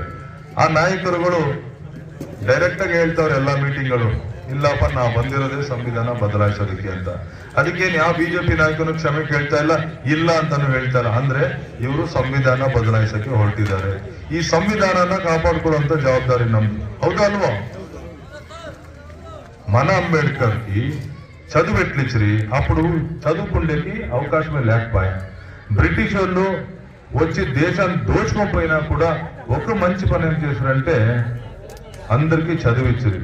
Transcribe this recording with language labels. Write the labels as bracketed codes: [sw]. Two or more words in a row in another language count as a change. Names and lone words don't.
[kn] ಆ ನಾಯಕರುಗಳು ಡೈರೆಕ್ಟ್ ಆಗಿ ಹೇಳ್ತಾವ್ರೆ ಎಲ್ಲಾ ಮೀಟಿಂಗ್ಗಳು, ಇಲ್ಲಪ್ಪ ನಾ ಬಂದಿರೋದೇ ಸಂವಿಧಾನ ಬದಲಾಯಿಸೋದಕ್ಕೆ ಅಂತ. ಅದಕ್ಕೇನು ಯಾವ ಬಿಜೆಪಿ ನಾಯಕನು ಕ್ಷಮೆ ಕೇಳ್ತಾ ಇಲ್ಲ ಅಂತಾನು ಹೇಳ್ತಾ ಇಲ್ಲ. ಅಂದ್ರೆ ಇವರು ಸಂವಿಧಾನ ಬದಲಾಯಿಸಕ್ಕೆ ಹೊರಟಿದ್ದಾರೆ. ಈ ಸಂವಿಧಾನನ ಕಾಪಾಡ್ಕೊಳ್ಳುವಂತ ಜವಾಬ್ದಾರಿ ನಮ್ದು, ಹೌದಾ ಅಲ್ವಾ? [te] మన అంబేద్కర్కి చదువు ఎట్లిచ్చిరి, అప్పుడు చదువుకుండేకి అవకాశం లేకపోయా. బ్రిటిష్ వాళ్ళు వచ్చి దేశాన్ని దోచుకోపోయినా కూడా ఒక మంచి పని ఏం చేశారంటే అందరికీ చదువు ఇచ్చిరి.